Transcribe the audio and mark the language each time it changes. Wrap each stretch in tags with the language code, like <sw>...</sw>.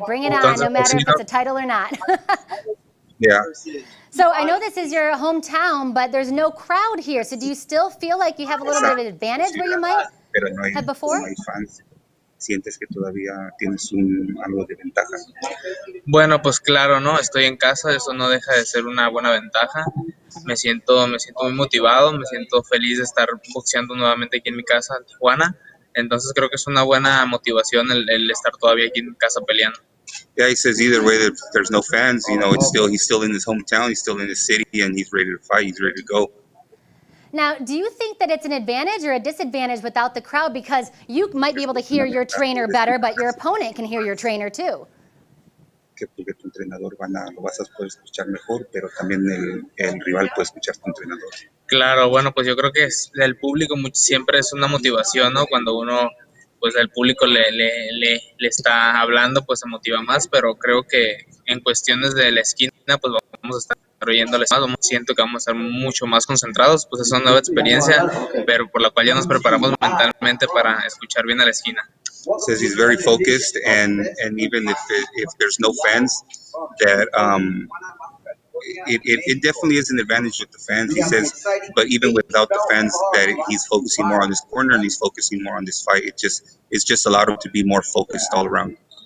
<en>Bring it on, no matter if it's a title or not. Yeah. So I know this is your hometown, but there's no crowd here. So do you still feel like you have a little bit of an advantage where you might have before?</en> <es>¿Sientes que todavía tienes algo de ventaja? Bueno, pues claro, ¿no? Estoy en casa, eso no deja de ser una buena ventaja. Me siento muy motivado, me siento feliz de estar boxeando nuevamente aquí en mi casa, en Tijuana. Entonces creo que es una buena motivación el estar todavía aquí en casa peleando.</es> <en>Yeah, he says either way that there's no fans, he's still in his hometown, he's still in his city, and he's ready to fight, he's ready to go. Now, do you think that it's an advantage or a disadvantage without the crowd? Because you might be able to hear your trainer better, but your opponent can hear your trainer too.</en> <es>Porque tu entrenador lo vas a poder escuchar mejor, pero también el rival puede escuchar tu entrenador. Claro, bueno, pues yo creo que el público siempre es una motivación, ¿no? Cuando uno, pues el público le está hablando, pues se motiva más, pero creo que en cuestiones de la esquina, pues vamos a estar oyéndoles más, siento que vamos a estar mucho más concentrados, pues es una nueva experiencia, pero por la cual ya nos preparamos mentalmente para escuchar bien a la esquina.</es> <en>Says he's very focused, and even if there's no fans, that it definitely is an advantage with the fans. He says, but even without the fans, that he's focusing more on his corner and he's focusing more on this fight. It's just allowed him to be more focused all around.</en>